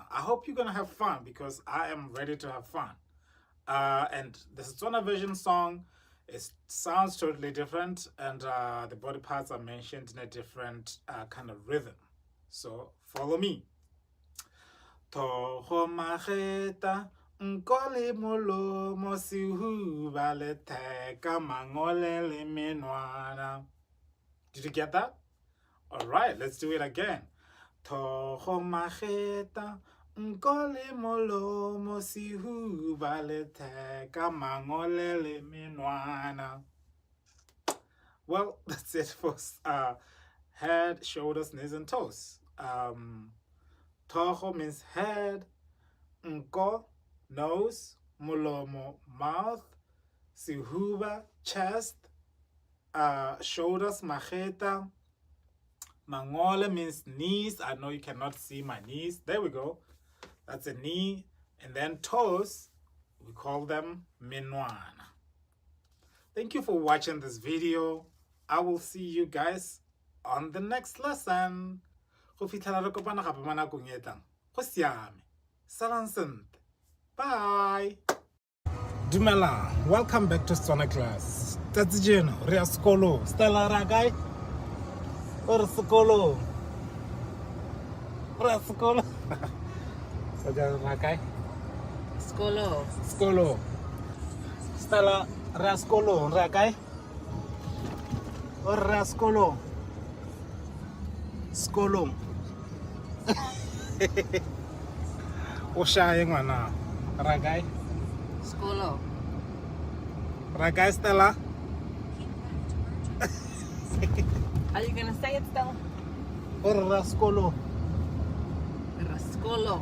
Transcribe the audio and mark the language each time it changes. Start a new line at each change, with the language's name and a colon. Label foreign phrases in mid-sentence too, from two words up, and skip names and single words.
English: I hope you're gonna have fun because I am ready to have fun. And the Setswana version song It sounds totally different, and the body parts are mentioned in a different kind of rhythm. So follow me.
Tswana: Toho mageta nkole molomo sihuba le teka mangole le menwana.
English: Did you get that? All right, let's do it again.
Tswana: Toho mageta nkole molomo sihuba le teka mangole le menwana.
English: Well, that's it for head, shoulders, knees, and toes. Toho means head, nko, nose, mulomo, mouth, sihuba, chest, shoulders, majeta. Mangole means knees. I know you cannot see my knees. There we go. That's a knee. And then toes, we call them menwana. Thank you for watching this video. I will see you guys on the next lesson.
Tswana: Go fitlhela re kopana gape mo nakong e tlang. Go siame. Salang sentle. Bye. Dumelang.
English: Welcome back to Setswana Class.
Tswana: Tsatsi jeno re ya sekolo. Stella ra kae? O re sekolo. Re ya sekolo. So jeno ra kae? Skolo. Sekolo. Stella re ya sekolo. Re ya kae? O re ya sekolo. Sekolo. O shaye ngwana. Ra kae? Skolo. Ra kae Stella?
English: Are you gonna say it still?
Tswana: O re ya sekolo. Skolo.